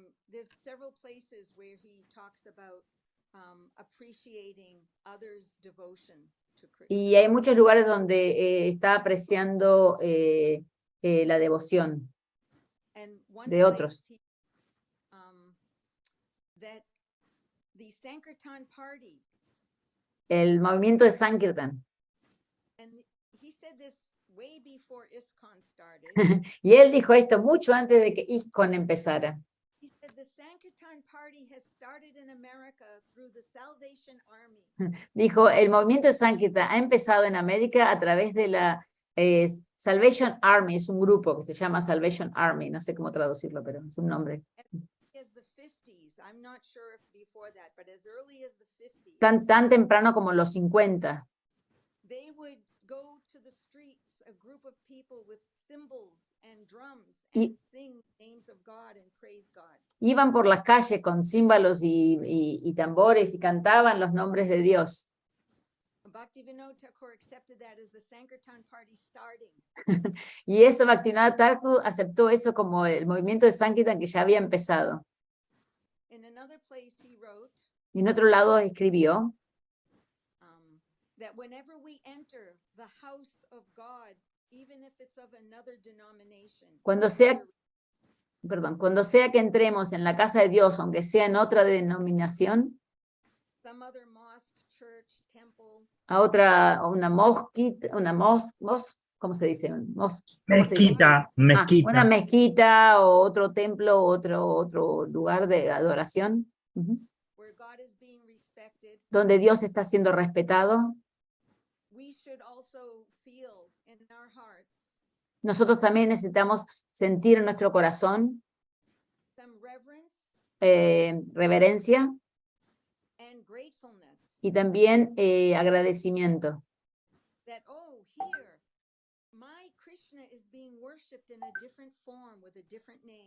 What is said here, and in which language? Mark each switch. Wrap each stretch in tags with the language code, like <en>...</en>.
<en>There's several places where he talks about appreciating others' devotion to Krishna.</en> <es>Y hay muchos lugares donde está apreciando la devoción</es> <en>And one</en> <es>de</es> <en>place</en> <es>otros.</es> <en>that the Sankirtan party,</en> <es>El movimiento de Sankirtan.</es> <en>and he said this way before ISKCON started.</en> <es>Y él dijo esto mucho antes de que ISKCON empezara.</es> <en>He said the Sankirtan party has started in America through the Salvation Army.</en> <es>Dijo, el movimiento de Sankirtan ha empezado en América a través de la Salvation Army, es un grupo que se llama Salvation Army, no sé cómo traducirlo, pero es un nombre.</es> <en>As the 50s, I'm not sure if before that, but as early as the 50s,</en> <es>Tan temprano como los 50.</es> <en>they would go to the streets, a group of people with cymbals and drums, and sing names of God and praise God.</en> <es>Iban por las calles con címbalos y tambores y cantaban los nombres de Dios.</es> <en>Bhaktivinoda Thakur accepted that as the Sankirtan party starting.</en> <es>Y eso Bhaktivinoda Thakur aceptó eso como el movimiento de Sankirtan que ya había empezado.</es> <en>In another place he wrote</en> <es>Y en otro lado escribió</es> <en>that whenever we enter the house of God, even if it's of another denomination,</en> <es>Cuando sea perdón, cuando sea que entremos en la casa de Dios, aunque sea en otra denominación,</es> <en>some other mosque, church, temple,</en> <es>a otra, una mosquita, ¿cómo se dice? ¿Cómo se dice? Mezquita, mezquita. Una mezquita o otro templo, otro lugar de adoración, ujú,</es> <en>where God is being respected,</en> <es>donde Dios está siendo respetado,</es> <en>we should also feel in our hearts</en> <es>nosotros también necesitamos sentir en nuestro corazón</es> <en>some reverence</en> <es>reverencia</es> <en>and gratefulness</en> <es>y también agradecimiento.</es> <en>that, oh, here, my Krishna is being worshipped in a different form with a different name.</en>